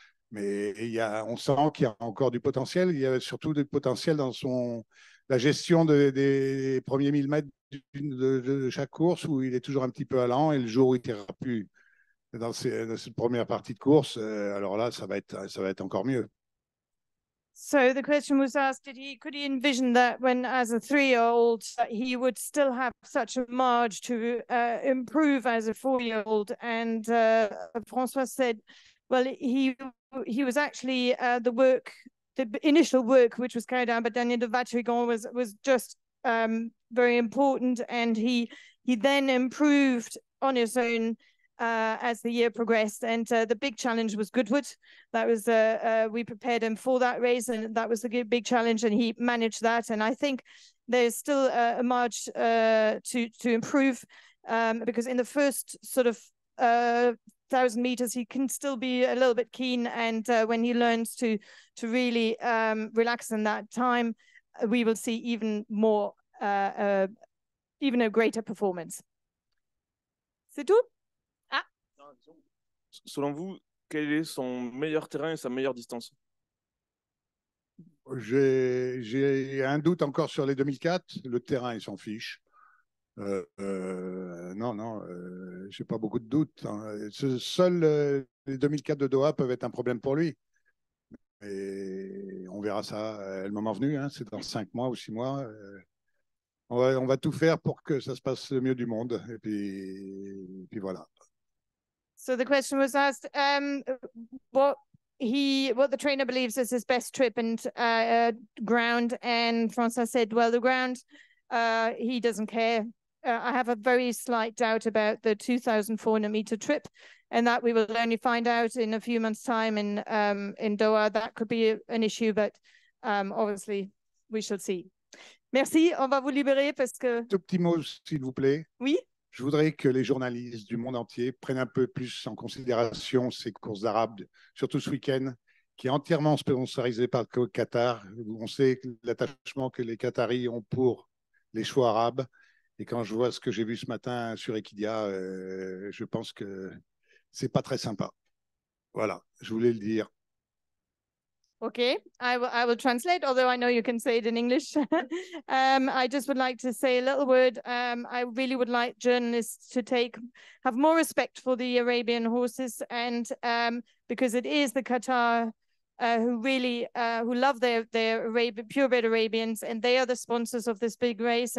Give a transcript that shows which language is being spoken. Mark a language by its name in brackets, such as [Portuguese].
[French] Mais on sent qu'il y a encore du potentiel. Il y a surtout du potentiel dans la gestion des premiers 1000 mètres de chaque course où il est toujours un petit peu allant. Et le jour où il ne tirera plus dans cette première partie de course, alors là, ça va être encore mieux. [English] So the question was asked, could he envision that when as a 3-year-old he would still have such a marge to improve as a 4-year-old? And Francois said, well, he was actually the initial work which was carried out by Daniel de Vatrigan was just very important, and he then improved on his own as the year progressed. And the big challenge was Goodwood. That was we prepared him for that race, and that was the big challenge, and he managed that. And I think there's still a march to improve because in the first sort of 1,000 meters, he can still be a little bit keen. And when he learns to really relax in that time, we will see even more, even a greater performance. [French] C'est tout? Ah. selon vous, quel est son meilleur terrain et sa meilleure distance? J'ai un doute encore sur les 2004. Le terrain, il s'en fiche. Non, non, j'ai pas beaucoup de doutes, hein. Seuls les 2004 de Doha peuvent être un problème pour lui. Et on verra ça le moment venu, hein, c'est dans 5 mois ou 6 mois. On va tout faire pour que ça se passe le mieux du monde. Et puis voilà. [English] So the question was asked, what the trainer believes is his best trip and ground, and Francois said, well, the ground, he doesn't care. I have a very slight doubt about the 2,400 meter trip, and that we will only find out in a few months' time in Doha. That could be an issue, but obviously we shall see. [French] Merci, on va vous libérer parce que... Tout petit mot, s'il vous plaît. Oui. Je voudrais que les journalistes du monde entier prennent un peu plus en considération ces courses d'Arabes, surtout ce week-end, qui est entièrement sponsorisé par le Qatar. On sait l'attachement que les Qataris ont pour les chevaux arabes. Et quand je vois ce que j'ai vu ce matin sur Equidia, je pense que c'est pas très sympa. Voilà, je voulais le dire. [English] Okay, I will translate, although I know you can say it in English. I just would like to say a little word. I really would like journalists to have more respect for the Arabian horses, and because it is the Qatar who really who love their purebred Arabians, and they are the sponsors of this big race.